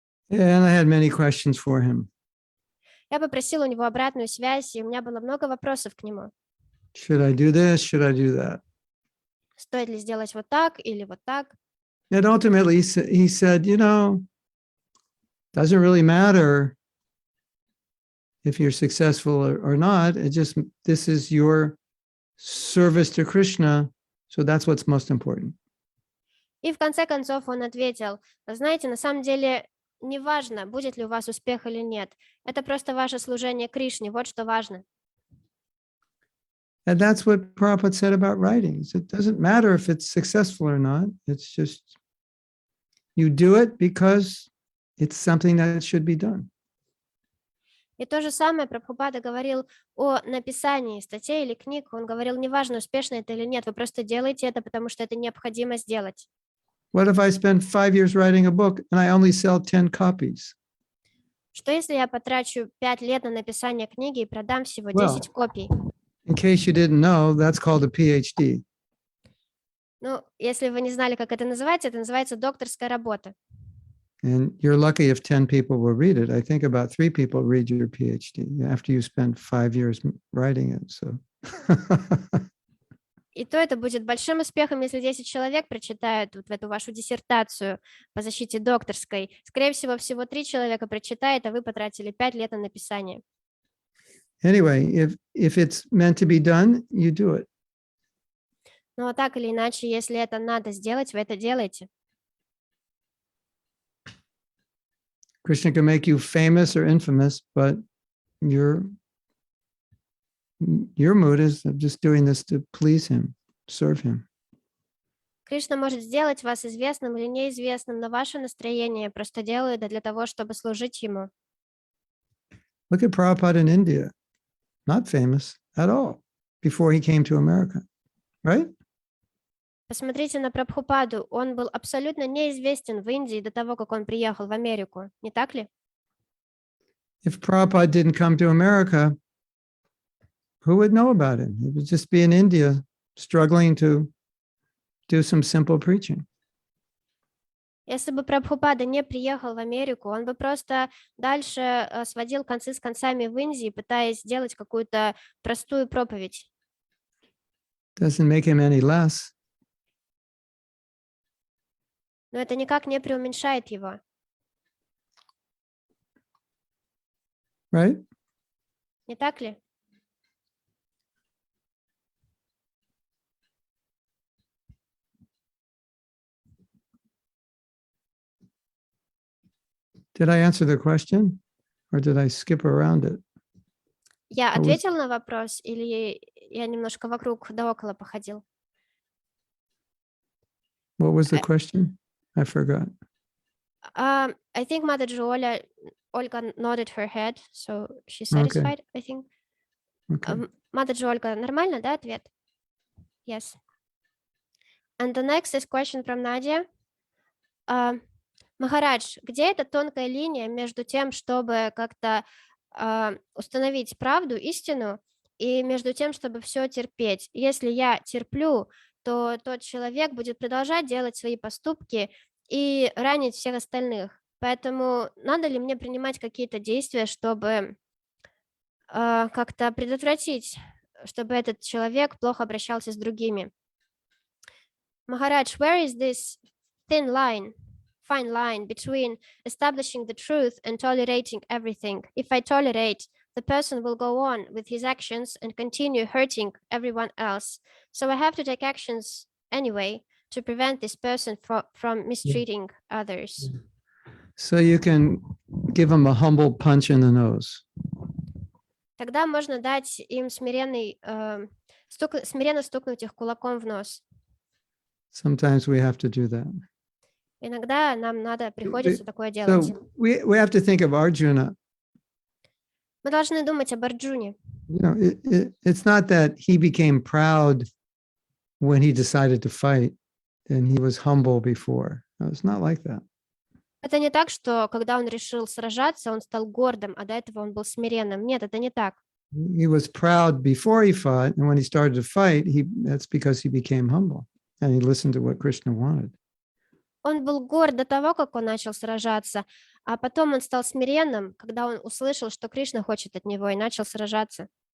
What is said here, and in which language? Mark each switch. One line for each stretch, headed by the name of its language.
English: And I had many questions for him.
Russian: Я попросила у него обратную связь, и у меня было много вопросов к нему.
English: Should I do this? Should I do that?
Russian: Стоит ли сделать вот так или вот так?
English: And ultimately, he said, doesn't really matter if you're successful or not. This is your service to Krishna. So that's what's most important.
Russian: И в конце концов он ответил: знаете, на самом деле неважно, будет ли у вас успех или нет. Это просто ваше служение Кришне, вот что важно.
English: And that's what Prabhupada said about writings. It doesn't matter if it's successful or not. It's just you do it because it's something that should be done.
Russian: И то же самое Прабхупада говорил о написании статей или книг. Он говорил, неважно, успешно это или нет, вы просто делаете это, потому что это необходимо сделать.
English: What if I spend 5 years writing a book and I only sell 10 copies?
Russian: Что если я потрачу 5 лет на написание книги и продам всего 10 копий?
English: In case you didn't know, that's called a PhD.
Russian: Ну, если вы не знали, как это называется докторская работа.
English: And you're lucky if 10 people will read it. I think about 3 people read your PhD after you spend 5 years writing it. So
Russian: И то это будет большим успехом, если 10 человек прочитают вот эту вашу диссертацию по защите докторской. Скорее всего 3 человека прочитают, а вы потратили 5 лет на написание.
English: Anyway, if it's meant to be done, you do it.
Russian: Но так или иначе, если это надо сделать, вы это делаете.
English: Krishna can make you famous or infamous, but your mood is of just doing this to please him, serve him.
Russian: Кришна может сделать вас известным или неизвестным, но ваше настроение просто делает это для того, чтобы служить ему.
English: Look at Prabhupada in India, not famous at all before he came to America, right?
Russian: Посмотрите на Прабхупаду. Он был абсолютно неизвестен в Индии до того, как он приехал в Америку. Не так ли?
English: If Prabhupada didn't come to America, who would know about him? He would just be in India struggling to do some simple preaching.
Russian: Если бы Прабхупада не приехал в Америку, он бы просто дальше сводил концы с концами в Индии, пытаясь сделать какую-то простую проповедь.
English: Doesn't make him any less.
Russian: Но это никак не преуменьшает его.
English: Right?
Russian: Не так ли?
English: Did I answer the question or did I skip around it?
Russian: Я ответил на вопрос или я немножко вокруг да около походил?
English: What was the question? I forgot. I think Mataji Olga nodded her head, so she's satisfied, I think. Okay.
Russian: Mataji Olga, нормально, да, ответ?
English: Yes. And the next is question from Nadia.
Russian: Махарадж, где эта тонкая линия между тем, чтобы как-то установить правду, истину, и между тем, чтобы все терпеть? Если я терплю, то тот человек будет продолжать делать свои поступки и ранить всех остальных. Поэтому надо ли мне принимать какие-то действия, чтобы как-то предотвратить, чтобы этот человек плохо обращался с другими?
English: Махарадж, where is this fine line between establishing the truth and tolerating everything? If I tolerate, the person will go on with his actions and continue hurting everyone else. So I have to take actions anyway to prevent this person from mistreating others. So you can give him a humble punch in the nose.
Russian: Тогда можно дать им смиренно стукнуть их кулаком в нос.
English: Sometimes we have to do that.
Russian: Иногда нам приходится такое делать.
English: So we have to think of Arjuna.
Russian: Мы должны думать об Арджуне.
English: It's not that he became proud when he decided to fight and he was humble before. No, it's not like that.
Russian: Это не так, что когда он решил сражаться, он стал гордым, а до этого он был смиренным. Нет, это не так.
English: He was proud before he fought, and when he started to fight, that's because he became humble and he listened to what Krishna wanted.
Russian: Он был горд до того, как он начал сражаться, а потом он стал смиренным, когда он услышал, что Кришна хочет от него, и начал сражаться.